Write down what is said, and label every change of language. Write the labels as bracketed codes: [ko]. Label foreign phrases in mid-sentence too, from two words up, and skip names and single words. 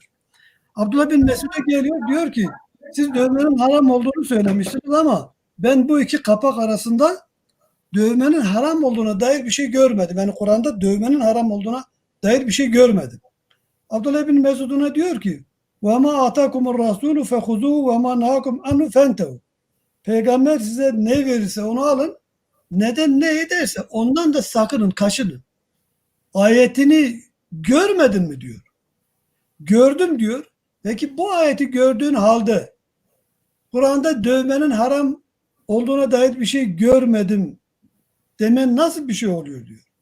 [tr] Abdullah bin Mesud'a geliyor, diyor ki siz dövmenin haram olduğunu söylemiştiniz ama ben bu iki kapak arasında dövmenin haram olduğuna dair bir şey görmedim. Yani Kur'an'da dövmenin haram olduğuna dair bir şey görmedim. Abdullah bin Mesud'una diyor ki [ar] وَمَا آتَاكُمُ الرَّسُولُ فَخُذُوهُ وَمَا نَهَاكُمْ عَنْهُ فَانْتَهُ. [tr] Peygamber size ne verirse onu alın. Neden ne ederse ondan da sakının, kaçının. Ayetini görmedin mi diyor. Gördüm diyor. Peki bu ayeti gördüğün halde Kur'an'da dövmenin haram olduğuna dair bir şey görmedim demen nasıl bir şey oluyor diyor.